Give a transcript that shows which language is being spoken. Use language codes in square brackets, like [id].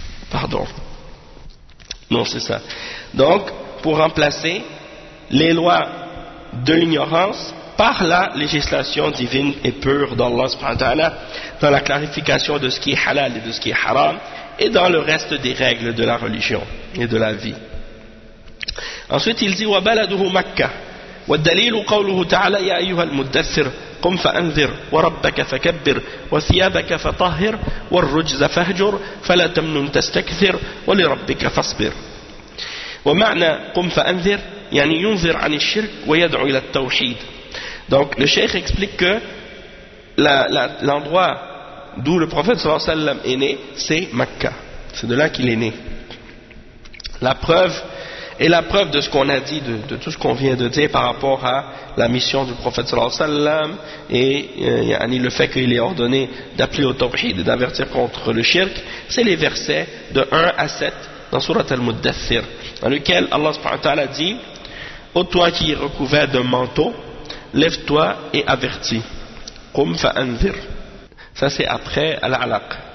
[fr] Pardon. Non, c'est ça. Donc, pour remplacer les lois de l'ignorance par la législation divine et pure d'Allah subhanahu wa ta'ala, dans la clarification de ce qui est halal et de ce qui est haram, et dans le reste des règles de la religion et de la vie. Ensuite, il dit [ar] « Wa baladuhu Makkah » والدليل قوله تعالى يا أيها المدثر قم فأنذر وربك فكبر وثيابك فطهر والرجز فهجر فلا تمنن تستكثر ولربك فاصبر. ومعنى قم فأنذر يعني ينذر عن الشرك ويدعو إلى التوحيد. [fr] Donc le cheikh explique que l'endroit d'où le prophète sallallahu alayhi wa sallam est né, c'est Mecca. C'est de là qu'il est né. La preuve et la preuve de ce qu'on a dit, de tout ce qu'on vient de dire par rapport à la mission du prophète sallallahu alayhi wa sallam et le fait qu'il ait ordonné d'appeler au tawhid et d'avertir contre le shirk, c'est les versets de 1 à 7 dans sourate Al-Muddathir, dans lequel Allah subhanahu wa ta'ala dit « Ô toi qui es recouvert d'un manteau, lève-toi et avertis. »« [ar] Qum fa'anzir [fr] » Ça c'est après Al-Alaq.